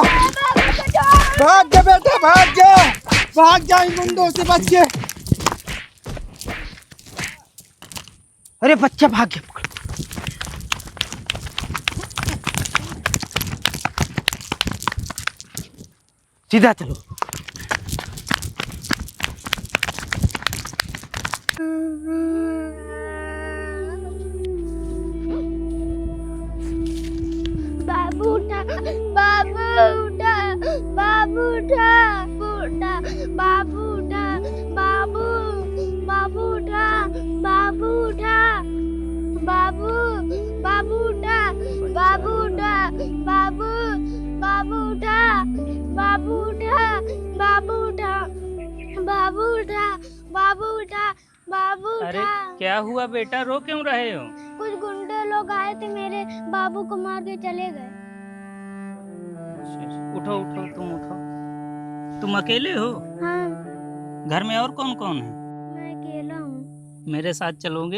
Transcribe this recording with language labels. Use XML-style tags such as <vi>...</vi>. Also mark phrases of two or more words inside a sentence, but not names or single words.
<hi>भाग जा बेटा, भाग जा, भाग जा इन गुंडों से बच के। अरे बच्चा भाग गया। सीधा चलो। बाबू उठा, बाबू उठा, बाबू उठा, उठा, बाबू उठा, बाबू, बाबू उठा, बाबू उठा, बाबू, बाबू उठा, बाबू उठा, बाबू, बाबू उठा, बाबू उठा, बाबू उठा, बाबू उठा, बाबू उठा, बाबू अरे उठा। क्या हुआ बेटा, रो क्यों रहे हो? कुछ गुंडे लोग आए थे, मेरे बाबू को मार के चले गए। उठो उठो, तुम उठो। तुम अकेले हो? हाँ, घर में और कौन कौन है? मैं अकेला हूँ। मेरे साथ चलोगे?</hi>